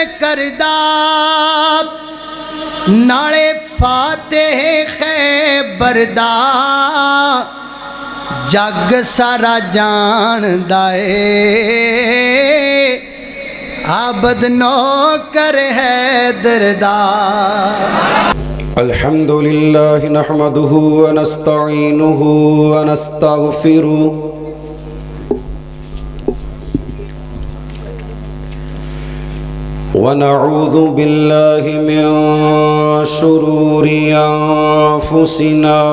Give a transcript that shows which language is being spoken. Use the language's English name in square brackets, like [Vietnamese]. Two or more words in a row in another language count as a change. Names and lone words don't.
[Punjabi] دا نالے فاتح خیبر دا جگ سارا جان دائے عابد نوکر حیدر دا [Arabic] الحمد لله نحمده ونستعينه ونستغفره ونعوذ بالله من شرور أنفسنا